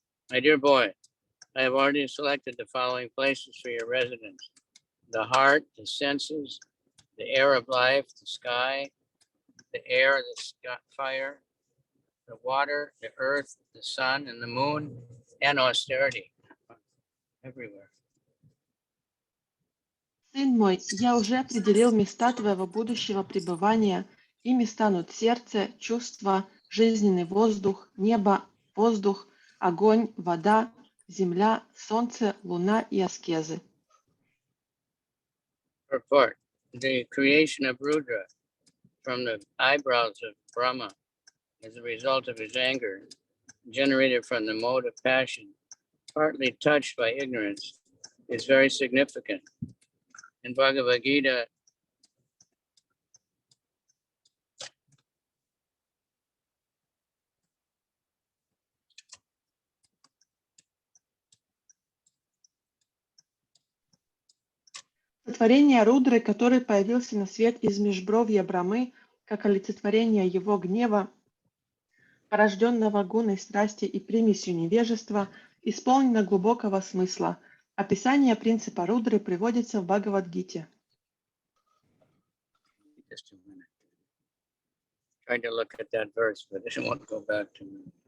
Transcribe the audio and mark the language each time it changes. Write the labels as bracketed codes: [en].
[en] My dear boy, I have already selected the following places for your residence: the heart, the senses, the air of life, the sky, the air, the sky, fire, the water, the earth, the sun, and the moon, and austerity. Everywhere. [ru] Сын мой, я уже определил места твоего будущего пребывания. Ими станут сердце, чувства, жизненный воздух, небо, воздух, огонь, вода, земля, солнце, луна и аскезы. [en] Purport: the creation of Rudra from the eyebrows of Brahma as a result of his anger, generated from the mode of passion, partly touched by ignorance, is very significant. In Bhagavad Gita, [ru] Сотворение Рудры, который появился на свет из межбровья Брамы, как олицетворение его гнева, порожденного гуной страсти и примесью невежества, исполнено глубокого смысла. Описание принципа Рудры приводится в Бхагавад-гите. [en] just a minute. Tried to look at that verse, but it won't go back to me.